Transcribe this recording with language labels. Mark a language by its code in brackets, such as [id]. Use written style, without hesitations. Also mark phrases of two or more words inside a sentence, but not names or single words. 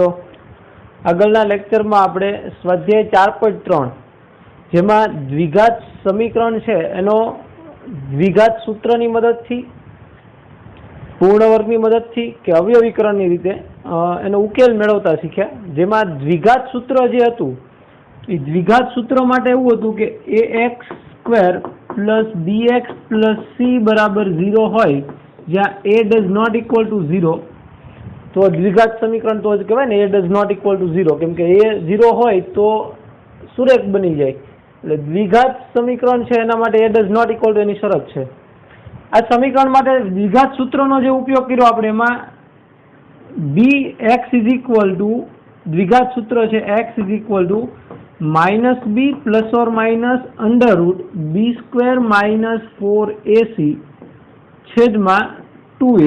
[gu] આગળના લેક્ચરમાં આપણે સ્વાધ્યાય 4.3 જેમાં દ્વિઘાત સમીકરણ છે એનો દ્વિઘાત સૂત્રની મદદથી, પૂર્ણ વર્ગની મદદથી કે અવયવીકરણની રીતે એનો ઉકેલ મેળવતા શીખ્યા. જેમાં દ્વિઘાત સૂત્ર જે હતું એ દ્વિઘાત સૂત્ર માટે એવું હતું કે ax² + bx + c = 0 હોય, જ્યાં a [en] does not equal to [gu] 0, તો દ્વિઘાત સમીકરણ તો જ કહેવાય ને. [en] a does not equal to 0, [gu] કેમ કે a 0 હોય તો સુરેખ બની જાય. એટલે દ્વિઘાત સમીકરણ છે એના માટે a [en] does not equal to [gu] એની શરત છે. આ સમીકરણ માટે દ્વિઘાત સૂત્રનો જે ઉપયોગ કર્યો આપણે, એમાં bx = દ્વિઘાત સૂત્ર છે x = -b ± √b² - 4ac / 2a.